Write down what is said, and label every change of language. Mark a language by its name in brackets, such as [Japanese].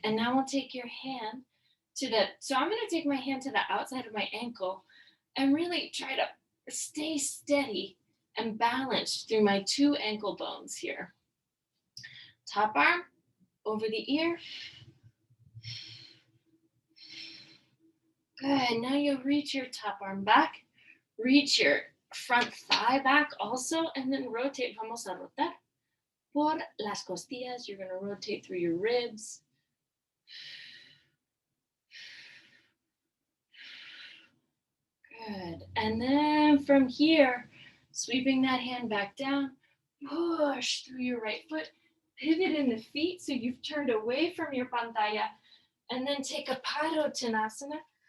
[English] And now we'll take your hand to so I'm going to take my hand to the outside of my ankle and really try to stay steady and balanced through my 2 ankle bones here. Top arm over the ear. Good. Now you'll reach your top arm back. Reach your front thigh back also, and then rotate. [Spanish] Vamos a rotar por las costillas. [English] You're going to rotate through your ribs. Good. And then from here, sweeping that hand back down, push through your right foot, pivot in the feet so you've turned away from your pantalla, and then take a Padottanasana.